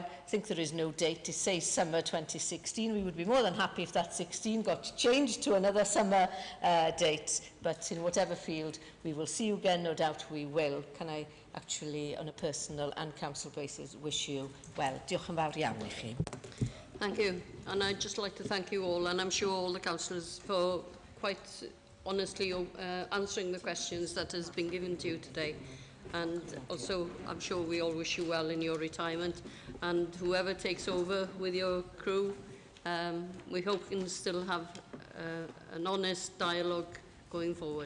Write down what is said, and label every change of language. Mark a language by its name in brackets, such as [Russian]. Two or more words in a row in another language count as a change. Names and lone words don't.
[English] I think there is no date to say summer 2016. We would be more than happy if that 16 got changed to another summer date. But in whatever field, we will see you again, no doubt we will. Can I actually, on a personal and council basis, wish you well? [Welsh] Diolch yn fawr iawn I chi. [English] Thank you. And I'd just like to thank you all, and I'm sure all the councillors, for quite honestly answering the questions that has been given to you today. And also, I'm sure we all wish you well in your retirement, and whoever takes over with your crew, we hope you can still have an honest dialogue going forward.